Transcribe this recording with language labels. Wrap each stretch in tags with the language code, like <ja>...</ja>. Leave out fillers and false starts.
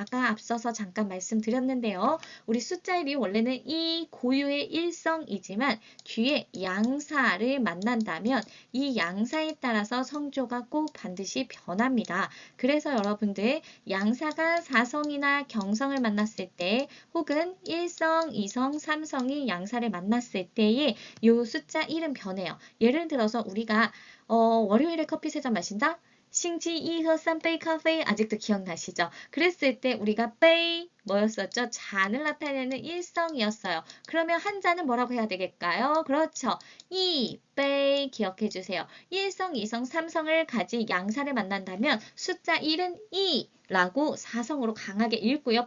<ko>아까 앞서서 잠깐 말씀드렸는데요. 우리 숫자 1이 원래는 이 고유의 일성이지만 뒤에 양사를 만난다면 이 양사에 따라서 성조가 꼭 반드시 변합니다. 그래서 여러분들 양사가 사성이나 경성을 만났을 때 혹은 1성, 2성, 3성이 양사를 만났을 때에 이 숫자 1은 변해요. 예를 들어서 우리가 월요일에 커피 3잔 마신다?</ko> <zh>星期一喝3杯 咖啡</zh> <ko>아직도 기억나시죠? 그랬을 때 우리가 杯 뭐였었죠? 잔을 나타내는 일성이었어요. 그러면 한 잔은 뭐라고 해야 되겠까요? 그렇죠. 2杯 기억해 주세요. 1성, 2성, 3성을 가진 양사를 만난다면 숫자 1은 2라고 사성으로 강하게 읽고요.</ko>